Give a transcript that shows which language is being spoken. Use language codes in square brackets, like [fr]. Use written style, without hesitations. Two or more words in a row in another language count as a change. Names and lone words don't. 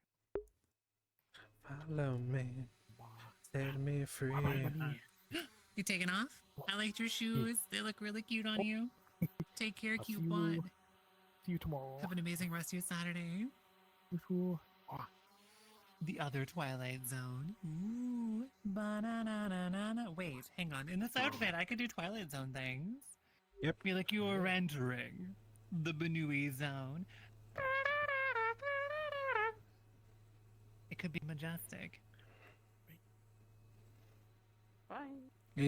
[en] Follow me. Set me free. You taking off? I liked your shoes. They look really cute on you. Take care, I'll cute see you. bud. See you tomorrow. Have an amazing rest of your Saturday. You. The other Twilight Zone. Ooh. Ba-na-na-na-na-na. Wait, hang on. In this outfit, I could do Twilight Zone things. Yep. Feel like you are entering the Banui Zone. It could be majestic. And you